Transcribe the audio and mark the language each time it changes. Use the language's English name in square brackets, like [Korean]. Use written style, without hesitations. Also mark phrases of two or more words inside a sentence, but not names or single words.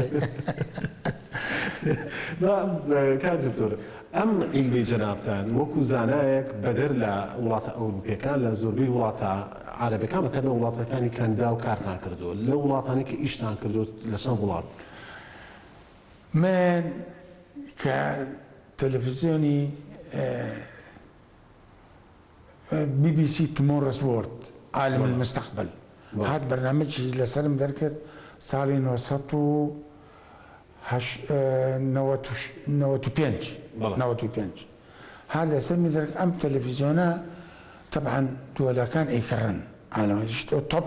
[Central Kurdish] کار دکتۆر ئەم عیلمی جەنابتان وەکو زانایەک بەدەر لە وڵاتە ئەوروپیەکان لە زۆربەی وڵاتە عربەکان بەتەنە وڵاتەکانی کەندا و کارتان کردووە لە وڵاتانی کە ئیشتان کردو لە چەند وڵات من کە تەلەڤیزیۆنی BBC Tomorrow's World عالم المستقبل هات بەرنامەجی لەسەرم دەرکرد ساڵی 1995 هات لەسەرمی دەرکرد ئەم تەلەڤیزیۆنە طبعا دولەکان ئەیکڕن توب